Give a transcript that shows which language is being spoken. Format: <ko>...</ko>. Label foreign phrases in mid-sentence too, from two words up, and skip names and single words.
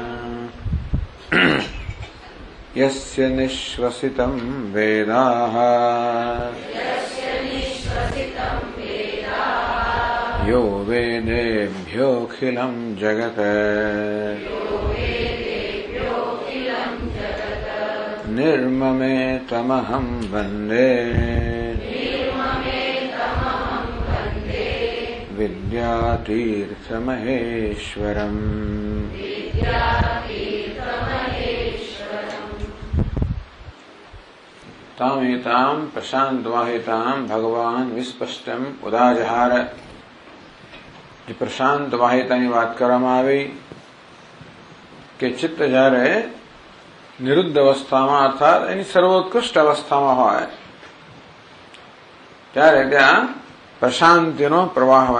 <sa>यस्य निःश्वसितं वेदाः यो वेदेभ्योऽखिलं जगत् निर्ममेतमहं वन्दे विद्यातीर्थमहेश्वरम्। तामेतां प्रशान्तवाहितां भगवान विस्पष्टम उदाजहार।</sa> <gu>જે પ્રશાંત વાહિતાની વાત કરવામાં આવી કે ચિત્ત જ્યારે નિરુદ્ધ અવસ્થામાં અર્થાત એની સર્વોત્કૃષ્ટ અવસ્થામાં હોય ત્યારે ત્યાં પ્રશાંતિનો પ્રવાહ હોય.</gu>